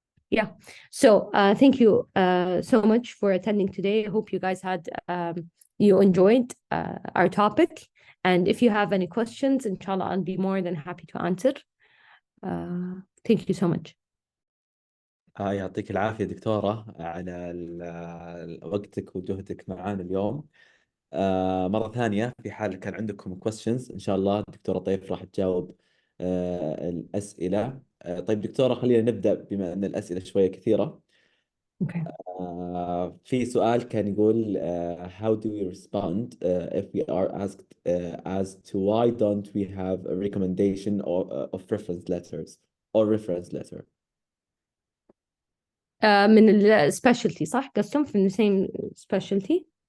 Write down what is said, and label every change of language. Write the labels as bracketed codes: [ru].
[en] Yeah, so thank you so much for attending today. I hope you guys you enjoyed our topic. And if you have any questions, inshallah, I'll be more than happy to answer. Thank you so much. [ar] يعطيك العافية دكتورة على وقتك وجهدك معنا اليوم. مرة ثانية في حال كان عندكم questions إن شاء الله الدكتورة طيف راح تجاوب الأسئلة. طيب دكتورة خلينا نبدأ بما أن الأسئلة شوية كثيرة. [en] Okay. [ar] في سؤال كان يقول [en] how do we respond if we are asked as to why don't we have a recommendation of reference letters or reference letter. [ar] من السبيشالتي صح؟ قسم في [en] the same specialty.